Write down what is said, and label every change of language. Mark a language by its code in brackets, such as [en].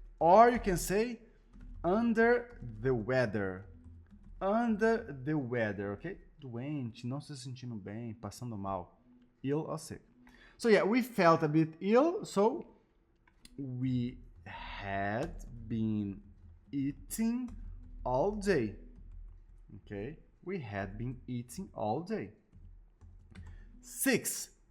[en] Or you can say under the weather. Under the weather, okay? [pt] Doente, não se sentindo bem, passando mal. [en] Ill or sick. So yeah, we felt a bit ill, so we had been eating all day. Okay? We had been eating all day. 6.